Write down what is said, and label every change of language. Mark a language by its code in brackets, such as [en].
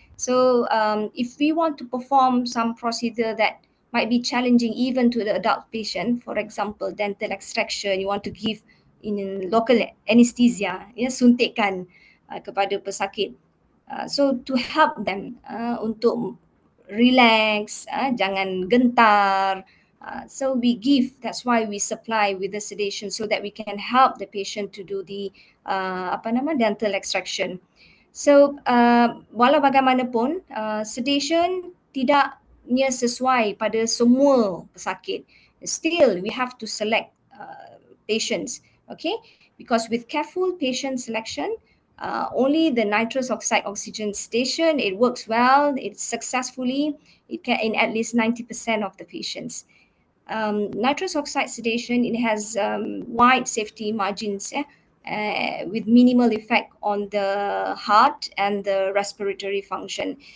[en] So if we want to perform some procedure that might be challenging even to the adult patient, for example, dental extraction, you want to give in local anesthesia, ya, [ms] suntikan kepada pesakit. [en] So to help them [ms] untuk relax, jangan gentar. [en] So we give, that's why we supply with the sedation so that we can help the patient to do the dental extraction. [ms] So walau bagaimanapun sedation tidaknya sesuai pada semua pesakit. [en] Still we have to select patients, okay? Because with careful patient selection, only the nitrous oxide oxygen station, it works well, it's successfully, it can in at least 90% of the patients. Nitrous oxide sedation, it has wide safety margins, with minimal effect on the heart and the respiratory function.